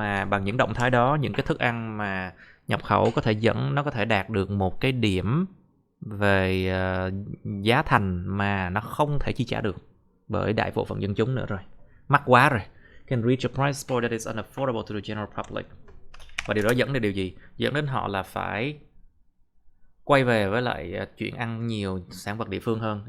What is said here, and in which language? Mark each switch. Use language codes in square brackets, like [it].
[vi] Bằng những động thái đó, những cái thức ăn mà nhập khẩu có thể nó có thể đạt được một cái điểm về giá thành mà nó không thể chi trả được bởi đại bộ phận dân chúng nữa rồi. Mắc quá rồi. [en] Can reach a price point that is unaffordable to the general public. [vi] Và điều đó dẫn đến điều gì? Dẫn đến họ là phải quay về với lại chuyện ăn nhiều sản vật địa phương hơn.